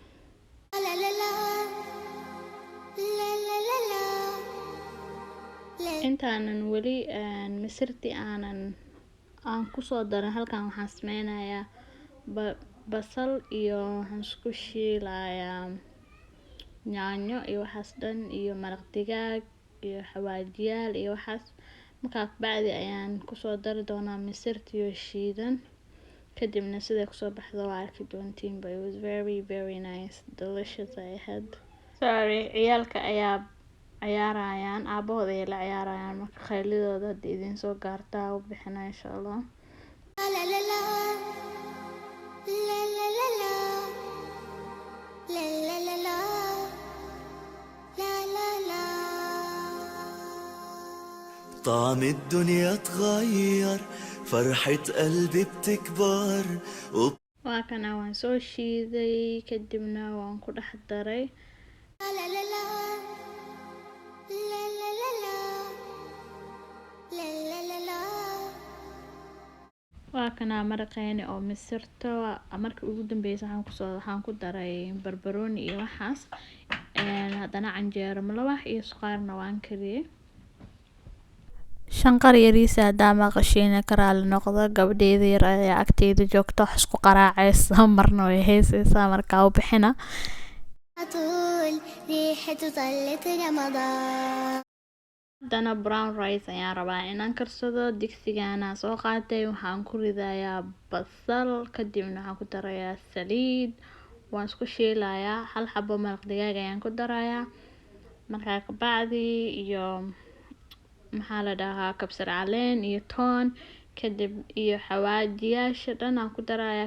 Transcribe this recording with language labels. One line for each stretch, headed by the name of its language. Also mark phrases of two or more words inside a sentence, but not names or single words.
Somali: Intaanan weli misirti aan ku soo darin halkan waxaan sameynayaa basal iyo waxaan isku shiilayaa yaanyo iyo waxaas dhan iyo maraq digaag iyo xawaajiyaal iyo waxaas. Markaa bacdi ayaan kusoo dari doonaa misirtiyo shiidan, kadibna sida kusoo baxdo waa arki doontiin.
English: But it was very very nice, delicious I had.
Somali: Sorry, ciyaalka ayaa ciyaarayaan, aabahood ayay la ciyaarayaan, marka khaylidooda haddii idin soo gaartaa u bixina
Arabic: insha Allah. La la la la la la la la la la la la la la. طعم الدنيا اتغير، فرحة قلبي بتكبر
Somali: waa kana waan soo shiiday, kadibna waan ku dhex daray. La la la la la la la la la la la. waa kana maraqeeni oo misirta. Markii ugu dambeysay waxaan ku daray barbarooni iyo waxaas, haddana canjeero malawax iyo suqaarna waan kariyey. shanqar yariisa haddaa maqashiina karaali noqda, gabadheeda yar ayaa agteeda joogta, wax isku qaraacaysa, marna way heysaysaa, markaa u bixina.
Arabic: طول ريحته طلت رمضان.
Somali: haddana
English: brown rice
Somali: ayaan rabaa inaan karsado. digsigaana soo qaatay, waxaan ku ridayaa basal, kadibna waxaan ku darayaa saliid, waan isku shiilayaa. hal xabo maraq digaag ayaan ku darayaa, markaa kabacdi iyo maxaa la dhahaa kabsar caleen iyo toon, kadib iyo xawaajiyaasha dhan aan ku darayaa.